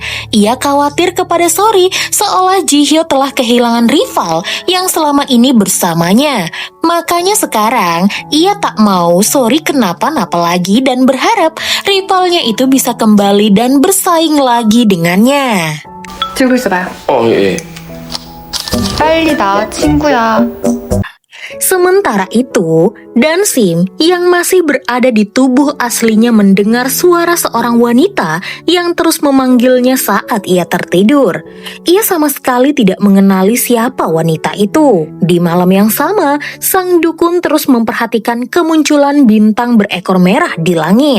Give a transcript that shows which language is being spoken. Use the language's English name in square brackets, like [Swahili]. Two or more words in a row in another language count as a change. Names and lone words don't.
[Indonesian] Ia khawatir kepada Sori seolah Ji Hyo telah kehilangan rival yang selama ini bersamanya. Makanya sekarang ia tak mau Sori kenapa-napa lagi dan berharap rivalnya itu bisa kembali dan bersaing lagi dengannya. [Korean] 들고 있어봐요. 예. 빨리 나, 친구야. [Indonesian] Sementara itu, Dansim yang masih berada di tubuh aslinya mendengar suara seorang wanita yang terus memanggilnya saat ia tertidur. Ia sama sekali tidak mengenali siapa wanita itu. Di malam yang sama, sang dukun terus memperhatikan kemunculan bintang berekor merah di langit.